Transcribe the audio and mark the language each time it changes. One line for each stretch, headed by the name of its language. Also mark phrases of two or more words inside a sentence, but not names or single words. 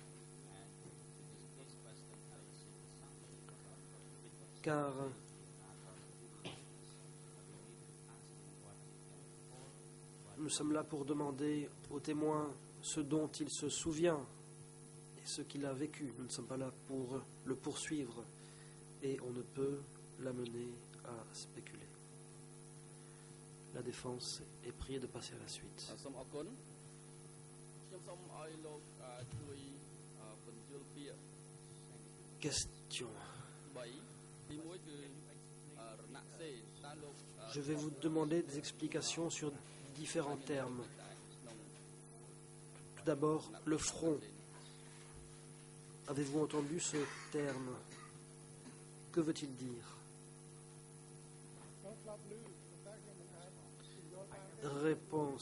French: Car nous sommes là pour demander au témoin ce dont il se souvient et ce qu'il a vécu. Nous ne sommes pas là pour le poursuivre et on ne peut l'amener à spéculer. La défense est priée de passer à la suite.
Khmer: សូមអរគុណខ្ញុំសូមឲ្យលោកជួយពន្យល់ពាក្យ
French: Question.
Khmer: 3ទី1គឺរណសេរតើលោក
French: Je vais vous demander des explications sur différents termes. Tout d'abord, le front. Avez-vous entendu ce terme? Que veut-il dire? Réponse.